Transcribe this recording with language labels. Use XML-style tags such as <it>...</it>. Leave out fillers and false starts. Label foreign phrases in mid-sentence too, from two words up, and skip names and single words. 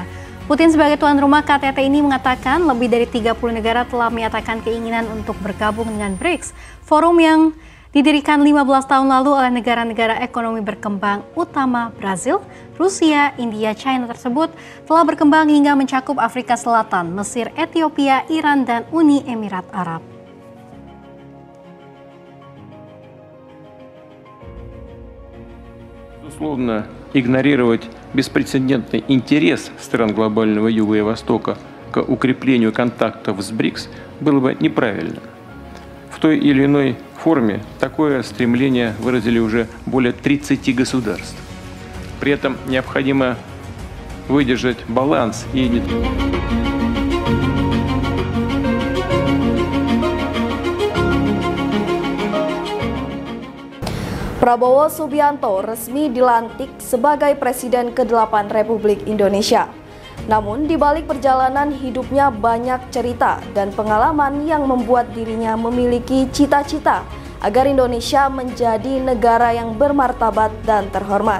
<id>Putin sebagai tuan rumah KTT ini mengatakan lebih dari 30 negara telah menyatakan keinginan untuk bergabung dengan BRICS, forum yang didirikan 15 tahun lalu oleh negara-negara ekonomi berkembang utama Brazil, Rusia, India, China tersebut telah berkembang hingga mencakup Afrika Selatan, Mesir, Ethiopia, Iran, dan Uni Emirat Arab.</id> <ru>Безусловно, игнорировать беспрецедентный интерес стран глобального Юга и Востока к укреплению контактов с БРИКС было бы неправильно. В той или иной форме такое стремление выразили уже более 30 государств. При этом необходимо выдержать баланс и</ru> <id>Prabowo Subianto resmi dilantik sebagai Presiden ke-8 Republik Indonesia. Namun, di balik perjalanan hidupnya banyak cerita dan pengalaman yang membuat dirinya memiliki cita-cita agar Indonesia menjadi negara yang bermartabat dan terhormat.</id>